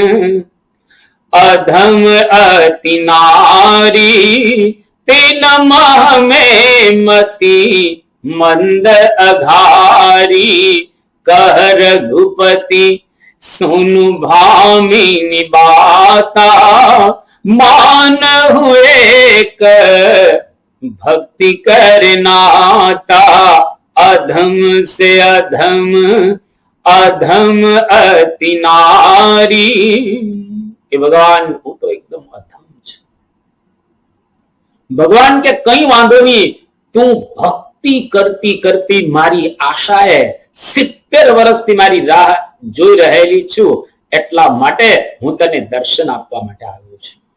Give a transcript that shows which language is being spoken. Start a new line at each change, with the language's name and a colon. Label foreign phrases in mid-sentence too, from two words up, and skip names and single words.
Awadhi: अधम अति नारी तेन मह मती मंद अघारी कह रघुपति सुनु भामिनी बाता मान हुए क भक्ति करनाता अधम से अधम अधम अति नारी.
Gujarati: એ ભગવાન હું તો એકદમ અધમ છું. ભગવાન કે કઈ વાંધો નહીં, તું ભક્તિ કરતી કરતી મારી આશાએ 70 વર્ષથી મારી રાહ જોઈ રહેલી છું, એટલા માટે હું તને દર્શન આપવા માટે આવ્યો છું.